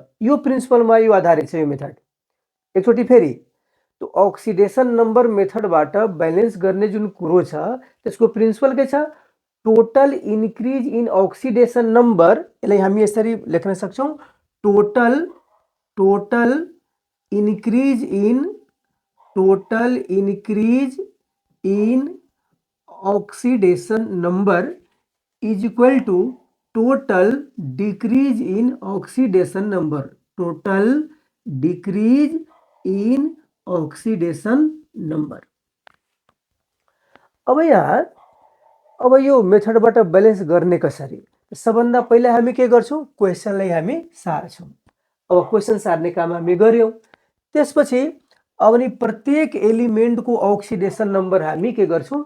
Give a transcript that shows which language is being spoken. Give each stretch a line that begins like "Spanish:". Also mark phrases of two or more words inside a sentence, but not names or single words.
Nepali: यो प्रिन्सिपलमा यो आधारित छ यो मेथड। एकचोटि फेरि त्यो
English: oxidation number
Nepali: मेथडबाट ब्यालेन्स गर्ने जुन कुरो छ त्यसको प्रिन्सिपल के छ?
English: Total increase in oxidation number.
Nepali: यसलाई हामी यसरी लेख्न सक्छौँ,
English: Total increase in oxidation number is equal to total decrease in oxidation number. Total decrease in oxidation number.
Nepali: अब यो मेथडबाट ब्यालेन्स गर्ने कसरी? सबभन्दा पहिला हामी के गर्छौँ? क्वेसनलाई हामी सार्छौँ। अब क्वेसन सार्ने काम हामी गर्यौँ। त्यसपछि अब नि प्रत्येक एलिमेन्टको
English: oxidation number
Nepali: हामी के गर्छौँ?